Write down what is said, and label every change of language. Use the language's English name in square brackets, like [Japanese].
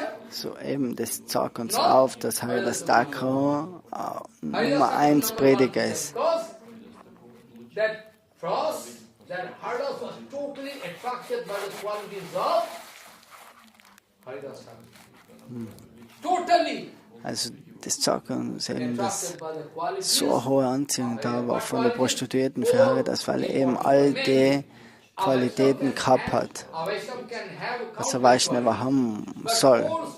[German] So eben, das zeigt uns auf, dass Haridas Thakur Nummer 1 Prediger ist. [English] That Haridas was totally attracted by the qualities of Haridas Thakur. Totally. [German] Also das zeigt uns eben, dass so eine hohe Anziehung da war von der Prostituierten für Haridas, weil er eben all die Qualitäten gehabt hat, was ein Vaishnaver haben soll.